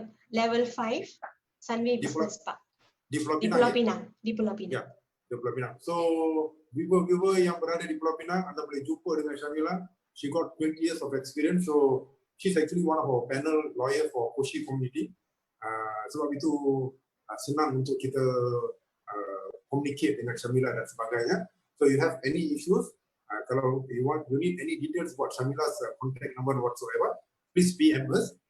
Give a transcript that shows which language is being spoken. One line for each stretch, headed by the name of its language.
Malay: Level 5, Sunway Business Park. Di Pulau Di Pinang? Pulau Pinang. Di Pulau Pinang. Ya, di Pulau Pinang. So, viewer-viewer yang berada di Pulau Pinang, anda boleh jumpa dengan Sarmila.
English: She got 20 years of experience. So, she's actually one of our panel lawyer for Khoshee community.
Malay: Sebab itu senang untuk kita communicate dengan Sarmila dan sebagainya.
English: So, you have any issues, kalau you need any details about Sarmila's contact number whatsoever, please PM us.